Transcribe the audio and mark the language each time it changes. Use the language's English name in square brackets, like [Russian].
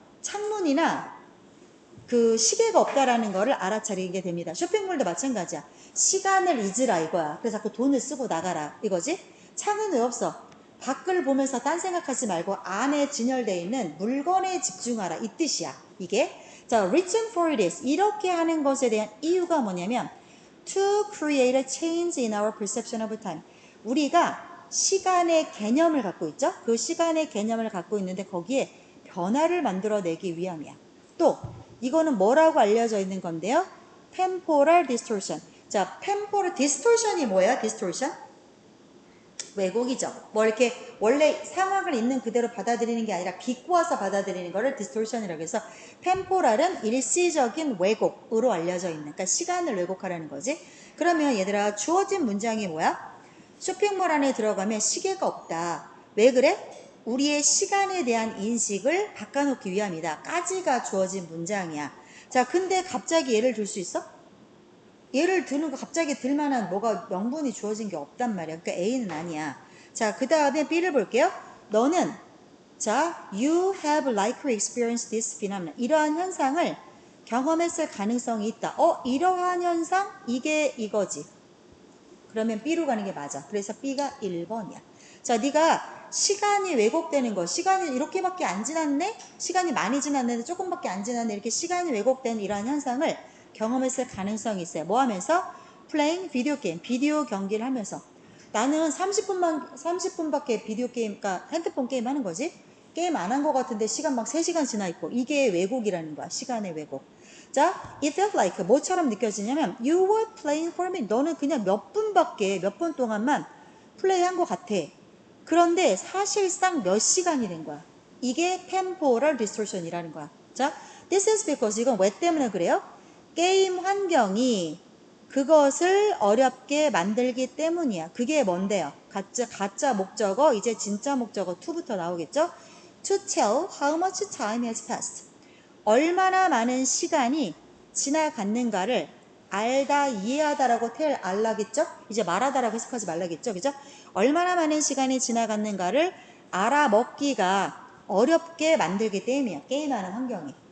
[Korean] 창문이나 그 시계가 없다라는 거를 알아차리게 됩니다. 쇼핑몰도 마찬가지야. 시간을 잊으라 이거야. 그래서 자꾸 돈을 쓰고 나가라 이거지. 창은 왜 없어? 밖을 보면서 딴 생각하지 말고 안에 진열되어 있는 물건에 집중하라 이 뜻이야. 이게 자, [English] reason for this [Korean] 이렇게 하는 것에 대한 이유가 뭐냐면 [English] to create a change in our perception of time. [Korean] 우리가 시간의 개념을 갖고 있죠. 그 시간의 개념을 갖고 있는데 거기에 변화를 만들어내기 위함이야. 또 이거는 뭐라고 알려져 있는 건데요. temporal distortion. 자, temporal distortion이 뭐야? distortion? 왜곡이죠. 뭐 이렇게 원래 상황을 있는 그대로 받아들이는 게 아니라 비꼬아서 받아들이는 거를 distortion이라고 해서 temporal은 일시적인 왜곡으로 알려져 있는, 그러니까 시간을 왜곡하라는 거지. 그러면 얘들아 주어진 문장이 뭐야? 쇼핑몰 안에 들어가면 시계가 없다. 왜 그래? 우리의 시간에 대한 인식을 바꿔놓기 위함이다. 까지가 주어진 문장이야. 자, 근데 갑자기 예를 들 수 있어? 예를 드는 거 갑자기 들만한 뭐가 명분이 주어진 게 없단 말이야. 그러니까 A는 아니야. 자, 그 다음에 B를 볼게요. 너는 자, [English] you have likely experienced this phenomenon. [Korean] 이러한 현상을 경험했을 가능성이 있다. 이러한 현상? 이게 이거지. 그러면 B로 가는 게 맞아. 그래서 B가 1번이야. 자, 네가 시간이 왜곡되는 거. 시간이 이렇게밖에 안 지났네? 시간이 많이 지났는데 조금밖에 안 지났네. 이렇게 시간이 왜곡된 이러한 현상을 경험했을 가능성이 있어요. 뭐 하면서? playing 비디오 게임. 비디오 경기를 하면서. 나는 30분밖에 비디오 게임, 그러니까 핸드폰 게임 하는 거지. 게임 안 한 거 같은데 시간 막 3시간 지나 있고. 이게 왜곡이라는 거야. 시간의 왜곡. [English] 자, it felt like [Korean] 뭐처럼 느껴지냐면 [English] you were playing for me. [Korean] 너는 그냥 몇 분 동안만 플레이한 것 같아. 그런데 사실상 몇 시간이 된 거야. 이게 temporal distortion이라는 거야. 자, [English] this is because [Korean] 이건 왜 때문에 그래요? 게임 환경이 그것을 어렵게 만들기 때문이야. 그게 뭔데요? 가짜 목적어, 이제 진짜 목적어 to부터 나오겠죠? [English] To tell how much time has passed. [Korean] 얼마나 많은 시간이 지나갔는가를 알다, 이해하다라고 tell 알라겠죠? 이제 말하다라고 해석하지 말라겠죠? 그죠? 얼마나 많은 시간이 지나갔는가를 알아먹기가 어렵게 만들기 때문이야. 게임하는 환경이.